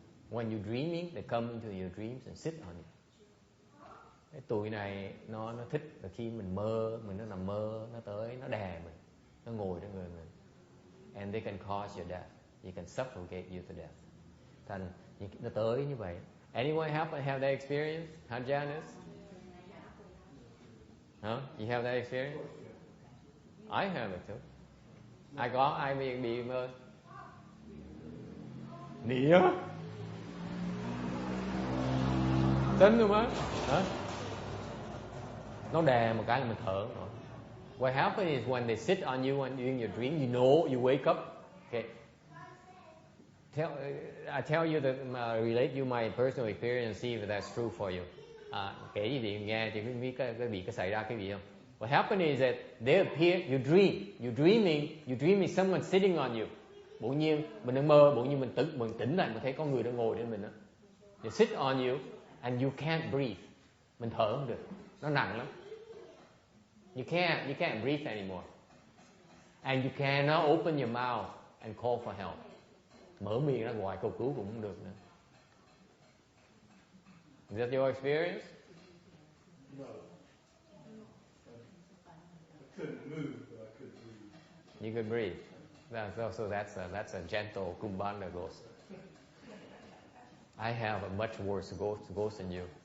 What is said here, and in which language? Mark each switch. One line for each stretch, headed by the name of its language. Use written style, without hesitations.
English: When you're dreaming, they come into your dreams and sit on you.
Vietnamese: Cái tụi này nó thích là khi mình nó nằm mơ, nó tới, nó đè mình, nó ngồi trên người mình.
English: And they can cause your death. They can suffocate you to death.
Vietnamese: Thành nó tới như vậy.
English: Anyone have that experience? Huh, Janice? Huh? You have that experience? I have it too.
Vietnamese: Ai bị mơ? Nỉa? Tính luôn á? Hả? Nó đè một cái là mình thở rồi.
English: What happens is when they sit on you and during your dream, you know, you wake up. Okay. I tell you that relate you my personal experience and see if that's true for you.
Vietnamese: Kể gì thì nghe thì biết cái xảy ra cái gì không?
English: What happens is that they appear, you're dreaming someone sitting on you.
Vietnamese: Bỗng nhiên mình đang mơ, bỗng nhiên mình tỉnh lại, mình thấy có người đang ngồi trên mình đó.
English: They sit on you and you can't breathe.
Vietnamese: Mình thở không được, nó nặng lắm.
English: You can't breathe anymore. And you cannot open your mouth and call for help.
Vietnamese: Mở miệng ra ngoài cầu cứu cũng không được nữa.
English: Is that your experience? No. I couldn't move, but I could breathe. You could breathe. So that's a gentle Kumbhanda ghost. I have a much worse ghost than you.